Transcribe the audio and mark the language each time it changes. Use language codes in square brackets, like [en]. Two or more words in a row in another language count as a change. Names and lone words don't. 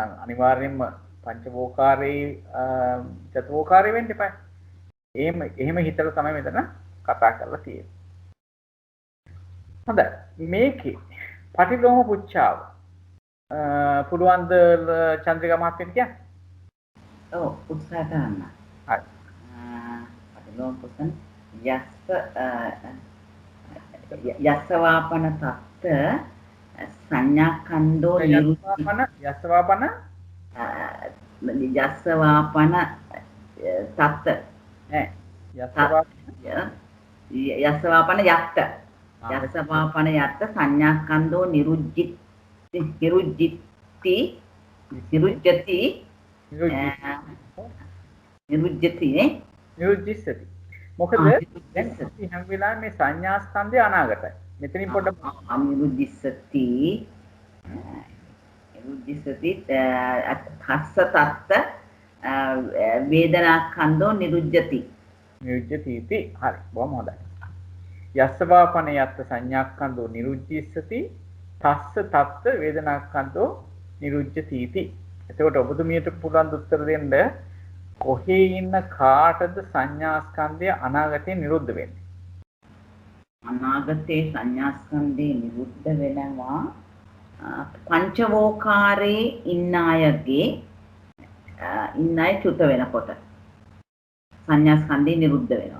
[si] පිරිනිවෙනවා නම් අනිවාර්යයෙන්ම පංචවෝකාරේ චතුවෝකාරේ වෙන්න එපා. එහෙම හිතලා තමයි මෙතන කතා කරලා තියෙන්නේ. හොඳයි. මේකේ පටිලෝම පුච්චාව පුළුවන් ද චන්ද්‍රිකා මහත්මියට කියන්න? ඔව් උත්සාහ කරන්න. හරි. [pi] පටිලෝම පුච්චන් යස්සවාපන තත්ත සංඥාකන්දෝ යස්සවාපන යස්සවාපන තත්ත ඈ යස්සවාපන යත්ත යස්සවාපන යත්ත සංඥාකන්දෝ නිරුජ්ජති නිරුජ්ජිස්සති. [si] මොකද දැන් අපි හැම වෙලාවෙම මේ සංඥා ස්කන්ධය අනාගතයි. මෙතනින් පොඩ්ඩක් [pi] නිරුජ්ජිස්සති හස්ස තත්ත වේදනා කන්දෝ නිරුජ්ජති. [si] නිරුජ්ජති. හරි. බොහොම හොඳයි. [pi] යස්සවාපන යත්ත සංඥාක්ඛන්தோ නිරුජ්ජිස්සති තස්ස තත්ත වේදනාක්ඛන්தோ නිරුජ්ජති. [si] එතකොට ඔබතුමියට පුළුවන් උත්තර දෙන්න කොහේ ඉන්න කාටද සංඥා ස්කන්ධය අනාගතේ නිරුද්ධ වෙන්නේ? අනාගතේ සංඥා ස්කන්ධේ නිරුද්ධ වෙනවා පංචවෝකාරේ ඉන්න අය චුත වෙනකොට සංඥා ස්කන්ධේ නිරුද්ධ වෙනවා.